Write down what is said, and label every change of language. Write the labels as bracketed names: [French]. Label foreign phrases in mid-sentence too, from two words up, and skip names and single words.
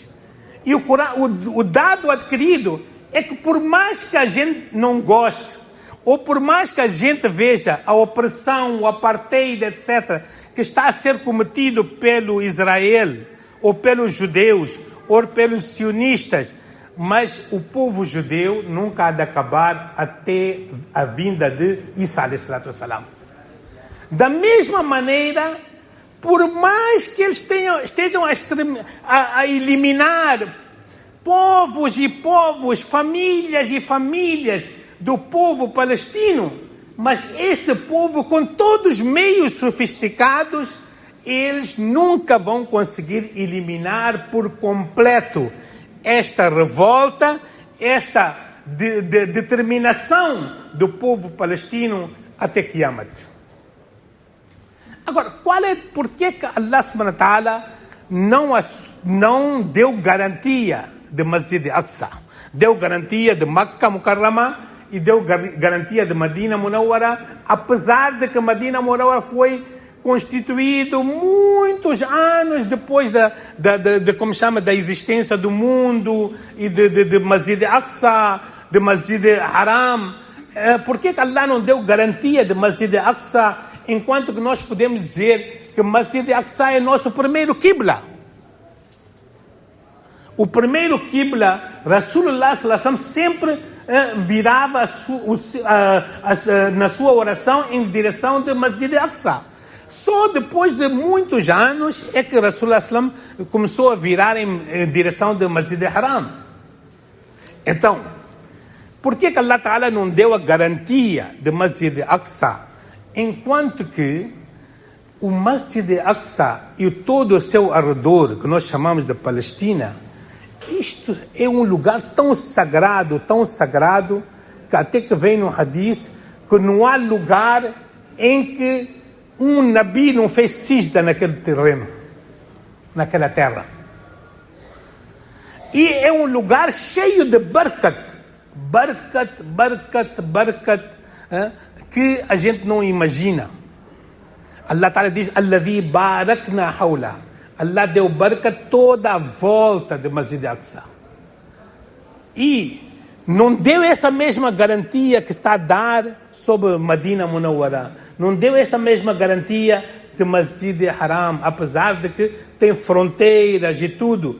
[Portuguese] E o dado adquirido é que por mais que a gente não goste, ou por mais que a gente veja a opressão, o apartheid, etc., que está a ser cometido pelo Israel, ou pelos judeus, ou pelos sionistas, mas o povo judeu nunca há de acabar até a vinda de Isa [Arabic] عليه الصلاة والسلام. [Portuguese] Da mesma maneira, por mais que eles estejam a eliminar povos e povos, famílias e famílias do povo palestino, mas este povo, com todos os meios sofisticados, eles nunca vão conseguir eliminar por completo esta revolta, esta determinação do povo palestino até Qiyamat. Agora, por que Allah [Arabic] سبحانه وتعالى [Portuguese] não deu garantia de Masjid Aqsa? Deu garantia de Makkah Mukarrama e deu garantia de Medina Munawwara, apesar de que Medina Munawwara foi constituído muitos anos depois da existência do mundo e de Masjid Aqsa, de Masjid Haram. Por que Allah não deu garantia de Masjid Aqsa, enquanto que nós podemos dizer que Masjid Aqsa é nosso primeiro Qibla? O primeiro Qibla, Rasulullah [Arabic] صلى الله عليه وسلم [Portuguese] sempre virava na sua oração em direção de Masjid Aqsa. Só depois de muitos anos é que Rasulullah [Arabic] صلى الله عليه وسلم [Portuguese] começou a virar em direção de Masjid Haram. Então, por que [Arabic] الله تعالى [Portuguese] não deu a garantia de Masjid Aqsa, enquanto que o Masjid Aqsa e todo o seu arredor, que nós chamamos de Palestina, isto é um lugar tão sagrado, que até que vem no Hadith que não há lugar em que um Nabi não fez sijda naquele terreno, naquela terra. E é um lugar cheio de barakat, que a gente não imagina. [Arabic] الله تعالى [Portuguese] diz: [Arabic] الذي باركنا حوله. [Portuguese] Allah deu barakat toda a volta de Masjid Aqsa. E não deu essa mesma garantia que está a dar sobre Medina Munawwara. Não deu essa mesma garantia de Masjid Haram, apesar de que tem fronteiras e tudo.